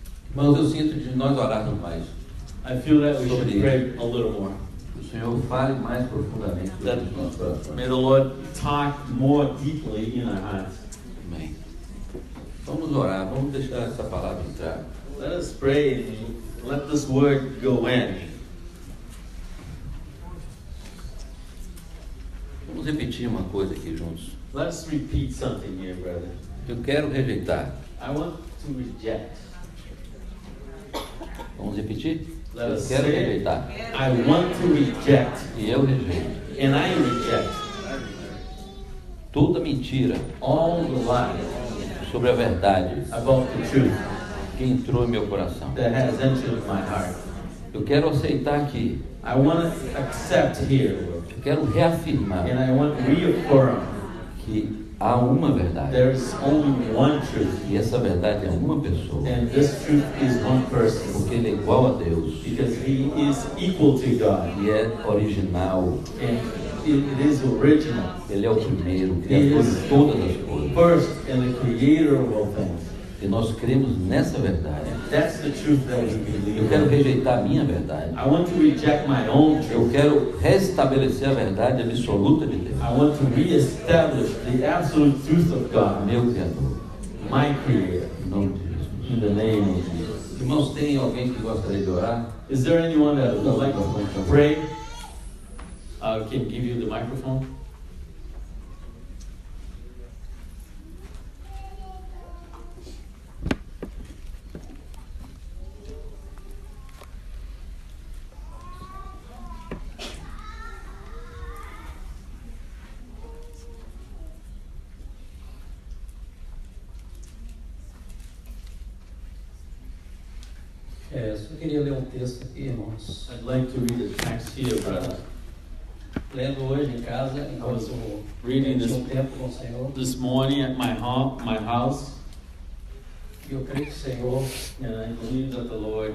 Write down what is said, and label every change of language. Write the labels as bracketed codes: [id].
[pt] Irmãos, eu sinto de nós orarmos mais. [en] I feel that we should pray a little more. [pt] Que o Senhor fale mais profundamente nos nossos corações. [en] May the Lord talk more deeply in our hearts. [pt] Amém. Vamos orar, vamos deixar essa palavra entrar. [en] Let us pray and let this word go in. [pt] Vamos repetir uma coisa aqui juntos. [en] Let us repeat something here, brother. [pt] Eu quero rejeitar. [en] I want to reject. [pt] Vamos repetir? [en] Let [pt] Eu [en] us [pt] quero [en] say it. [pt] rejeitar. [en] I want to reject. [pt] E eu rejeito. [en] And I reject [pt] Toda mentira [en] all the lies [pt] sobre a verdade [en] about the truth [pt] que entrou em meu coração. [en] that has entered my heart. [pt] Eu quero aceitar aqui. [en] I want to accept here, Lord. [pt] Eu quero reafirmar [en] And I want to reaffirm [pt] que há uma verdade. [en] there's only one truth. [pt] E essa verdade é uma pessoa. [en] And this truth is one person. [pt] Porque ele é igual a Deus. [en] Because He is equal to God. [pt] E é original. [en] And it is original. [pt] Ele é o primeiro, o criador de todas as coisas. [en] First and the creator of all things. [pt] E nós cremos nessa verdade. [en] That's the truth that we [pt] Eu [en] believe. [pt] quero rejeitar a minha verdade. [en] I want to reject my own [pt] Eu [en] truth. [pt] quero restabelecer a verdade absoluta de Deus, [en] I want to reestablish the absolute truth of God, [pt] meu Criador. [en] my Creator, [pt] Em nome de Jesus. [en] in the name of Jesus. [pt] Irmãos, tem alguém que gostaria de orar? [en] Is there anyone that would like to pray? Can give you the microphone. [pt] Só queria ler um texto aqui, irmãos. [en] I'd like to read the text here, brother. [pt] Lendo hoje em casa, enquanto [en] reading this- [pt] tinha um tempo com o Senhor. [en] This morning at my house, [pt] E eu creio que o Senhor [en] and I believe that the Lord